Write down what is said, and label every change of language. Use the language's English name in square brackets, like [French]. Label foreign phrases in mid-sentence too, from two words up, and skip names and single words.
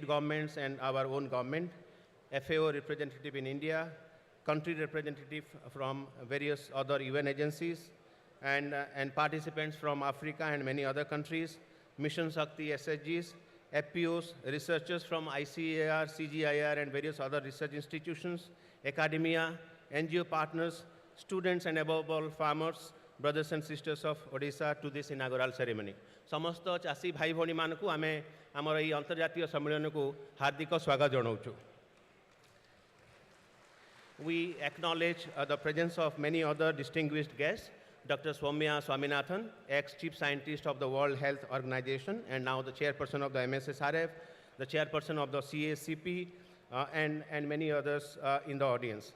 [English] governments and our own government, FAO representative in India, country representative from various other UN agencies, and participants from Africa and many other countries, Mission Shakti SSGs, FPOs, researchers from ICAR, CGIAR and various other research institutions, academia, NGO partners, students and above all farmers, brothers and sisters of Odisha to this inaugural ceremony. [Odia] ସମସ୍ତ ଚାଷୀ ଭାଇ ଭଉଣୀ ମାନଙ୍କୁ ଆମେ ଆମର ଏହି ଅନ୍ତର୍ଜାତୀୟ ସମ୍ମିଳନୀ କୁ ହାର୍ଦ୍ଦିକ ସ୍ୱାଗତ ଜଣାଉଛୁ. [English] We acknowledge the presence of many other distinguished guests, Dr. Soumya Swaminathan, ex-chief scientist of the World Health Organization and now the chairperson of the MSSRF, the chairperson of the CACP, and many others in the audience.